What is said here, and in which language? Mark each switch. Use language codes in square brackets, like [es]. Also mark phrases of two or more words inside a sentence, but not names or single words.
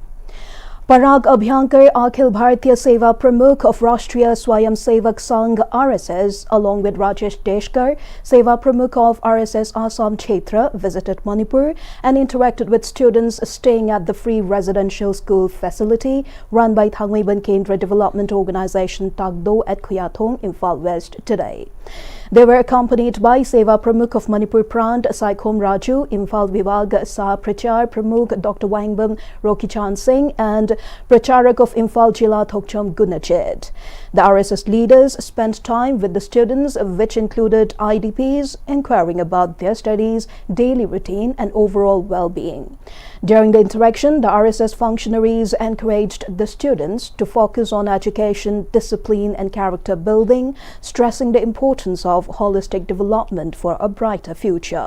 [en] Parag Abhyankar Akhil Bharatiya Seva Pramukh of Rashtriya Swayam Sevak Sangh RSS along with Rajesh Deshkar, Seva Pramukh of RSS Assam Kshetra visited Manipur and interacted with students staying at the free residential school facility run by Thangmeiban Kendra Development Organisation Tagdo at Khuyathong, Imphal West today. They were accompanied by Seva Pramukh of Manipur Prant, Saikhom Raju, Imphal Vibhag Sah Prachar Pramukh Dr. Wangbam Rokichan Singh and Pracharak of Imphal Jila Thokcham Gunajit. The RSS leaders spent time with the students, which included IDPs, inquiring about their studies, daily routine and overall well-being. During the interaction, the RSS functionaries encouraged the students to focus on education, discipline and character building, stressing the importance of holistic development for a brighter future.